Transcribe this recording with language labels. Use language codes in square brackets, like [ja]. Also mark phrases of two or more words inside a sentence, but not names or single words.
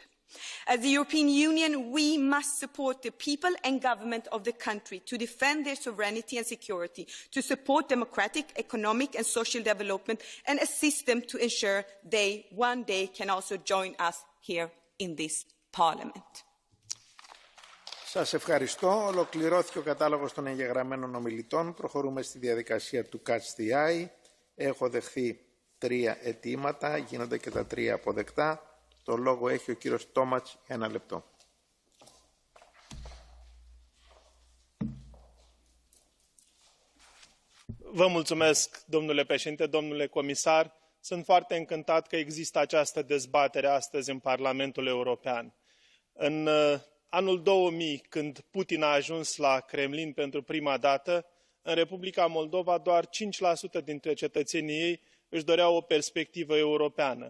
[en] As the European Union, we must support the people and government of the country to defend their sovereignty and security, to support democratic, economic and social development, and assist them to ensure they one day can also join us here in this Parliament. [el] Σας ευχαριστώ. Ολοκληρώθηκε ο κατάλογος των εγγεγραμμένων ομιλητών. Προχωρούμε στη διαδικασία του [en] Catch the Eye. [el] Έχω δεχθεί 3 αιτήματα. Γίνονται και τα 3 αποδεκτά. Το λόγο έχει ο κύριος Τόματς για 1 λεπτό. [ro] Vă mulțumesc, domnule președinte, domnule comisar. Sunt foarte încântat că există această dezbatere astăzi în Parlamentul European. În anul 2000, când Putin a ajuns la Kremlin pentru prima dată, în Republica Moldova doar 5% dintre cetățenii ei își doreau o perspectivă europeană.